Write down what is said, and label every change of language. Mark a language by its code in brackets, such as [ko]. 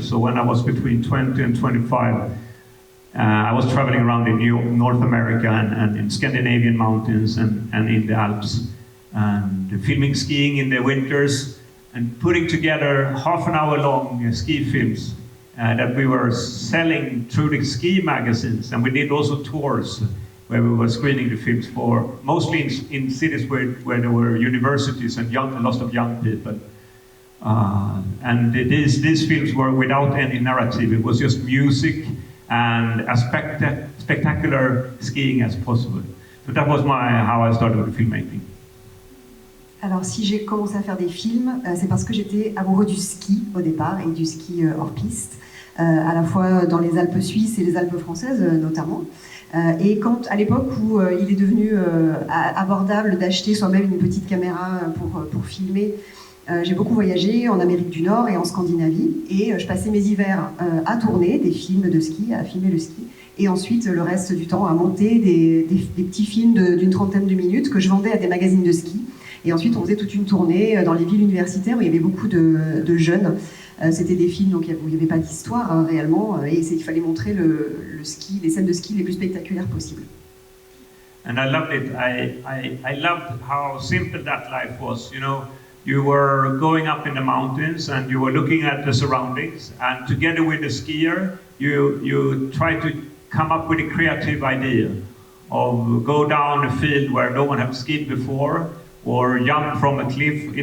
[en] So when I was between 20 and 25, I was traveling around in North America and in Scandinavian mountains and in the Alps, and filming skiing in the winters and putting together half an hour long ski films that we were selling through the ski magazines, and we did also tours where we were screening the films for mostly in cities where there were universities and lots of young people. And these films were without any narrative. It was just music and as spectacular skiing as possible. So that was how I started with filmmaking. [fr] Alors si j'ai commencé à faire des films, c'est parce que j'étais amoureux du ski au départ, et du ski hors piste, à la fois dans les Alpes suisses et les Alpes françaises notamment. Et quand, à l'époque où il est devenu abordable d'acheter soi-même une petite caméra pour filmer, j'ai beaucoup voyagé en Amérique du Nord et en Scandinavie, et je passais mes hivers à tourner des films de ski, à filmer le ski, et ensuite le reste du temps à monter des petits films d'une trentaine de minutes que je vendais à des magazines de ski. Et ensuite, on faisait toute une tournée dans les villes universitaires où il y avait beaucoup de jeunes. C'était des films donc, où il n'y avait pas d'histoire réellement, et il fallait montrer le ski, les scènes de ski les plus spectaculaires possibles. [en] And I loved it. I loved how simple that life was. You know, you were going up in the mountains and you were looking at the surroundings, and together with the skier, you try to come up with a creative idea of go down a field where no one had skied before, or jump from a cliff.